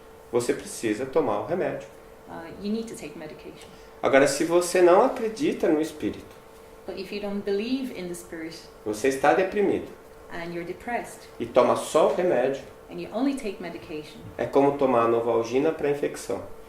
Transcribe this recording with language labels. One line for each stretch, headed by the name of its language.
Portuguese: você precisa tomar o remédio.
English: You need to take medication.
Portuguese: Agora, se você não acredita no espírito,
English: But if you don't believe in the spirit,
Portuguese: você está deprimido
English: and you're depressed,
Portuguese: e toma só o remédio,
English: and you only take medication,
Portuguese: é como tomar Novalgina para infecção.